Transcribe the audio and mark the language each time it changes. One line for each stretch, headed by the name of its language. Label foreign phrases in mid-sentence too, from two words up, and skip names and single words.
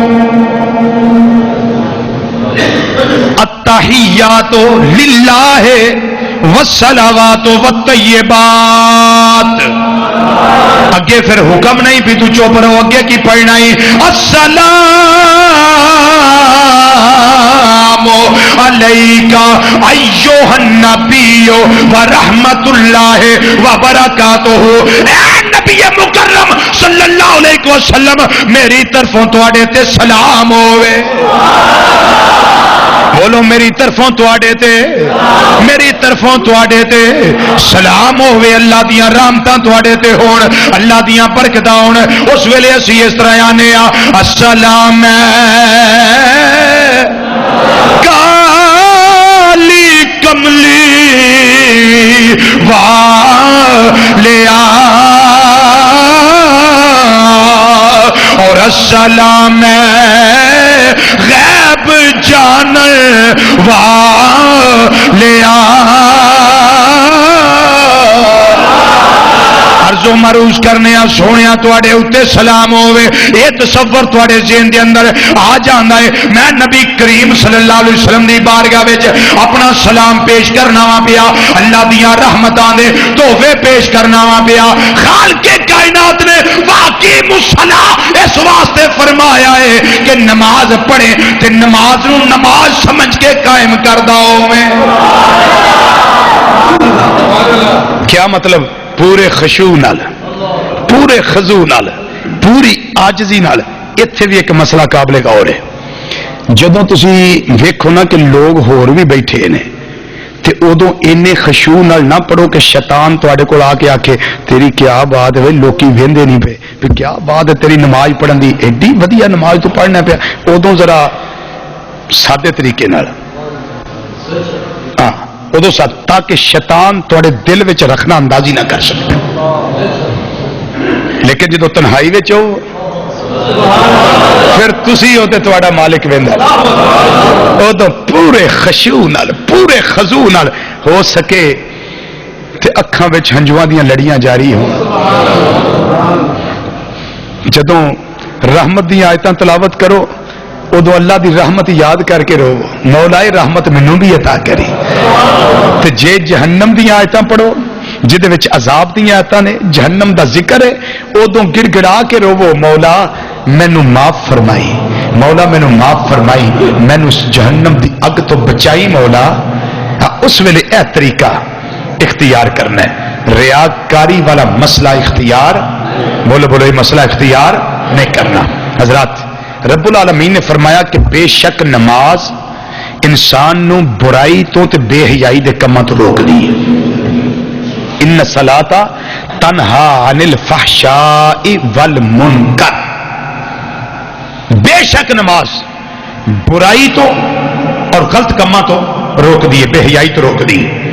Arabic: التحیات للہ والصلوات والطیبات،
Punjabi: اگے پھر حکم نہیں بھی تو چپ رہو، اگے کی پڑھنا ہی
Arabic: السلام علیکہ ایھا النبی ورحمت اللہ وبرکاتہ۔
Punjabi: اے نبی مکرم
Arabic: صلی اللہ علیہ وسلم
Punjabi: میری طرفوں تواڈے تے سلام ہوئے، بولو میری طرفوں تواڈے تے، میری طرفوں تواڈے تے سلام ہوئے، اللہ دیاں رحمتاں تواڈے تے ہون، اللہ دیاں برکتاں ہون۔ اس ویلے اسی اس طرح آنے السلام کالی کملی والیا، اور السلام غیب جان والیا، عرض و معروض کرنے سونے تواڈے اتے سلام ہوئے۔ یہ تصور تواڈے ذہن دے اندر آ جاندا ہے میں نبی کریم
Arabic: صلی اللہ علیہ وسلم
Punjabi: دی بارگاہ وچ اپنا سلام پیش کرنا وا پیا، اللہ دیاں رحمتاں دے تحفے پیش کرنا وا پیا۔ خالق کائنات نے واقعی مصلا اس واسطے فرمایا ہے کہ نماز پڑھے تے نماز نو نماز سمجھ کے قائم کردا ہوویں۔ کیا مطلب؟ پورے خشوع نال، پورے خضوع نال، پوری عاجزی نال۔ اتنے بھی ایک مسئلہ قابل غور ہے، جدوں تسی ویکھو نا کہ لوگ ہور بھی بیٹھے نے تے ادو اینے خشوع نال نہ پڑھو کہ شیطان تواڈے کول آ کے آکھے تیری کیا بات ہے، لوکی ویندے نہیں پے، پھر کیا بات ہے تیری نماز پڑھن دی، ایڈی ودیا نماز تو پڑھنا پیا۔ ادو ذرا سادے طریقے نال، ہاں ادو ساتھ، تاکہ شیطان تواڈے دل وچ رکھنا اندازی نہ کر سکے۔ لیکن جدو تنہائی وچ ہو پھر تسی ہو تے تواڈا مالک ویندا، ادو پورے خشوع نال، پورے خضوع نال ہو سکے تے اکھاں وچ ہنجواں دیاں لڑیاں جاری ہون۔ جدوں رحمت دی آیتاں تلاوت کرو ادو اللہ دی رحمت یاد کر کے رو، مولا رحمت مینوں بھی عطا کری۔ تے جے جہنم دی آیتاں پڑھو جدے وچ عذاب دی آیتاں نے، جہنم دا ذکر ہے، ادو گڑ گڑا کے روو مولا مینوں معاف فرمائی، مولا مینوں معاف فرمائی، مینوں جہنم دی اگ تو بچائی مولا۔ اس ویلے اے طریقہ اختیار کرنا ہے، ریاکاری والا مسئلہ اختیار، بولو بولو یہ مسئلہ اختیار نہیں کرنا۔ حضرات رب العالمین نے فرمایا کہ بے شک نماز انسان نو برائی تو تے بے حیائی دے کماں تو روک دی
Arabic: ان الصلاۃ تنہا عن الفحشاء والمنکر،
Punjabi: بے شک نماز برائی تو اور غلط کماں تو روک دی، بے حیائی تو روک دی۔